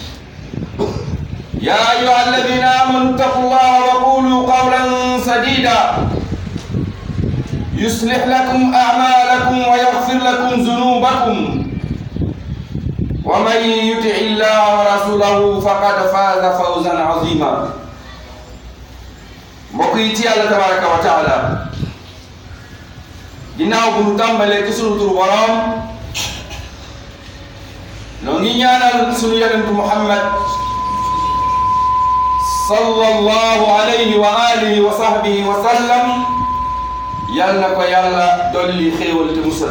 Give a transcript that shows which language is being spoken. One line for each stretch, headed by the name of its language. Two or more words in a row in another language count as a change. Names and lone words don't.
Arabic: يا أيها الذين آمنوا اتقوا الله وقولوا قولا سديدا يصلح لكم أعمالكم ويغفر لكم ذنوبكم ومن يطع الله ورسوله فقد فاز فوزا عظيما.
Wolof: mbokk yi ci Yàlla
Arabic: تبارك وتعالى,
Wolof: ginnaaw bu nu tàmbalee ci sunu turu Boroom, noo ngi ñaanal sunu yonentu Muhammad
Arabic: صلى الله عليه وعلى آله وصحبه وسلم,
Wolof: yal na ko Yàlla dolli xéewal te musal.